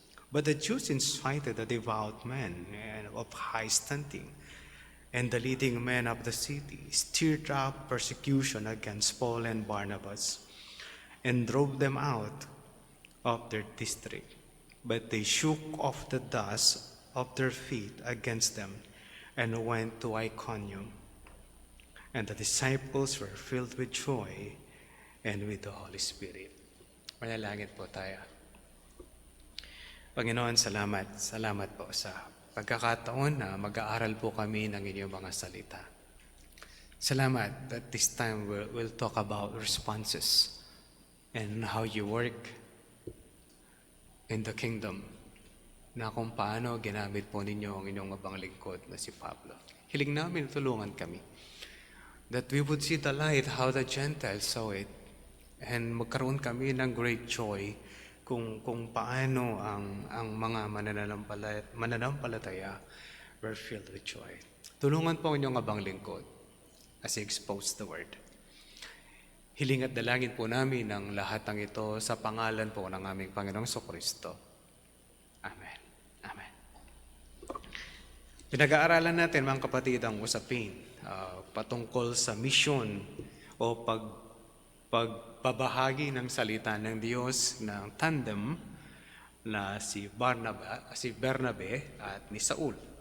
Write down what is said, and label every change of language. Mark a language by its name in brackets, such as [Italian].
[English] But the Jews incited the devout men of high standing, and the leading men of the city stirred up persecution against Paul and Barnabas, and drove them out of their district. But they shook off the dust of their feet against them, and went to Iconium. And the disciples were filled with joy and with the Holy Spirit. [Filipino] Manalangin po tayo. Panginoon, salamat. Salamat po sa pagkakataon na mag-aaral po kami ng inyong mga salita. [English] Salamat that this time we'll talk about responses and how you work in the kingdom, [Filipino] na kung paano ginamit po ninyo ang inyong abang lingkod na si Pablo. Hiling namin tulungan kami [English] that we would see the light how the Gentiles saw it, and [Filipino] magkaroon kami ng [English] great joy [Filipino] kung paano ang mga mananampalataya [English] were filled with joy. [Filipino] Tulungan po ang inyong abang lingkod [English] as he exposed the word. [Filipino] Hiling at dalangin po namin ang lahat ng ito sa pangalan po ng aming Panginoong Jesucristo. Amen. Amen. Pinag-aaralan natin, mga kapatid, ang usapin patungkol sa mission o pagbabahagi ng salita ng Diyos ng tandem na si Bernabe at ni Saul.